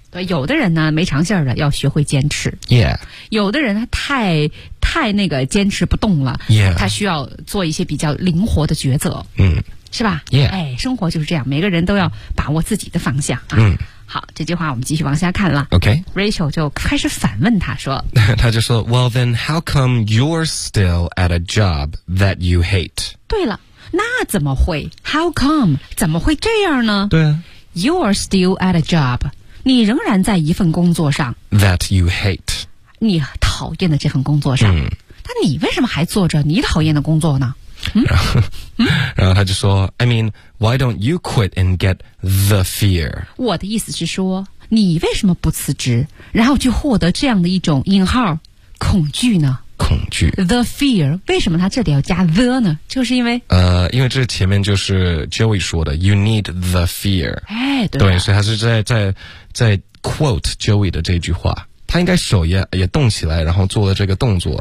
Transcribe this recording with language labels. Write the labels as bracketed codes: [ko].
[zh] 对有的人呢没长线的要学会坚持 [en] Yeah [zh] 有的人他太那个坚持不动了 [en] Yeah [zh] 他需要做一些比较灵活的抉择是吧 [en] Yeah [zh] 哎，生活就是这样每个人都要把握自己的方向啊好，这句话我们继续往下看了。 [en] OK，Rachel [zh] 就开始反问他说：“ 他就说 [en] ，Well then, how come you're still at a job that you hate？” [zh] 对了，那怎么会 ？ [en] How come？ [zh] 怎么会这样呢？对啊， [en] You're still at a job， [zh] 你仍然在一份工作上 [en] that you hate， [zh] 你讨厌的这份工作上。但你为什么还做着你讨厌的工作呢？然后他就说 [en] I mean, why don't you quit and get the fear? [zh] 我的意思是说你为什么不辞职然后去获得这样的一种引号恐惧呢恐惧 [en] The fear [zh] 为什么他这里要加 the 呢就是因为因为这前面就是 Joey 说的 [en] You need the fear [zh] 哎，对, 对所以他是在 quote Joey 的这句话他应该手也动起来然后做了这个动作